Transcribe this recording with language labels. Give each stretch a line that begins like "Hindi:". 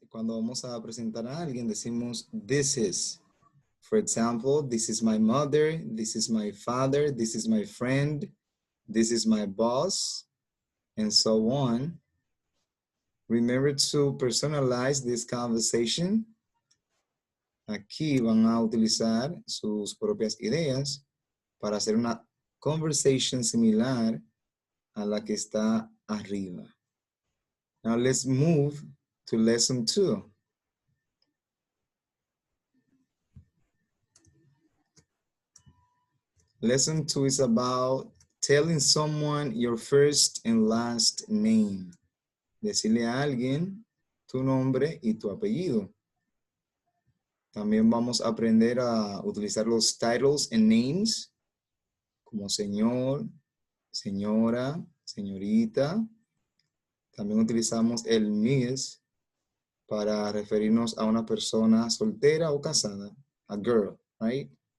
Spanish: Cuando vamos a presentar a alguien, decimos
English: this is. For example, this is my mother, this is my father, this is my friend, this is my boss, and so on. Remember to personalize this conversation.
Spanish: Aquí van a utilizar sus propias ideas para hacer una conversation similar a la que está arriba.
English: Now let's move to lesson 2. Lesson 2 is about telling someone your first and last name.
Spanish: Decirle a alguien tu nombre y tu apellido. También vamos a aprender a utilizar los
English: titles and names
Spanish: como señor, señora, señorita. También utilizamos el miss para referirnos a una persona soltera o casada,
English: a girl, right?